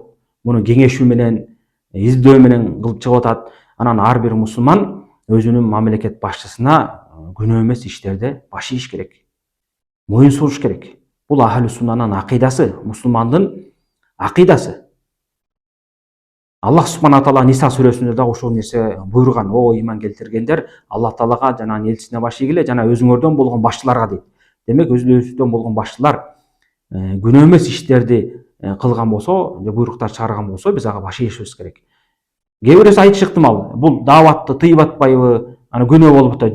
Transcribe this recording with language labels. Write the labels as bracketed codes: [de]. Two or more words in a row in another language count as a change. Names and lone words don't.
[ky] Муну кеңешүү менен, издөө менен кылып чыгып атат. Анан ар бир мусулман өзүнүн мамлекет башчысына күнөө эмес иштерде баш ийиш керек. Моюн сунуш керек. Бул [ar] أهل السنة [ky] акыйдасы, мусулмандын акыйдасы. [ar] الله سبحانه وتعالى [ky] Ниса сүрөсүндө да ошол нерсе буйруган. О ыйман келтиргендер, Аллах таалага жана элчисине баш ийгиле, жана өзүңөрдөн болгон башчыларга дейт. Демек өзүбүздөн болгон башчылар күнөө эмес иштерди кылган болсо, буйруктар чыгарган болсо, биз ага баш ийишибиз керек. Кээ бирөөсү айтышы ыктымал, бул даватты тыйып атпайбы, аны күнөө болуп атат.